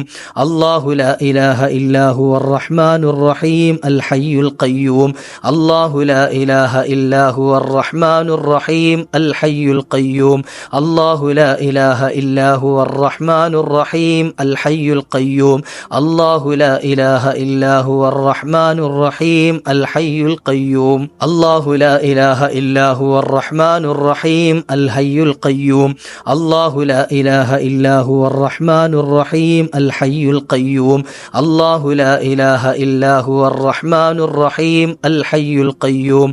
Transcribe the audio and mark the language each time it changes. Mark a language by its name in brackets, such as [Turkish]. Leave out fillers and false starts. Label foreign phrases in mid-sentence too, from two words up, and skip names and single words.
[Arabic] الله لا إله إلا هو الرحمن الرحيم الحي القيوم. الله لا إله إلا هو الرحمن الرحيم الحي القيوم. الله لا إله إلا هو الرحمن الرحيم الحي القيوم. الله لا إله إلا هو هو الرحمن الرحيم الحي القيوم. الله لا إله إلا هو الرحمن الرحيم الحي القيوم. الله لا إله إلا هو الرحمن الرحيم الحي القيوم. الله لا إله إلا هو الرحمن الرحيم الحي القيوم.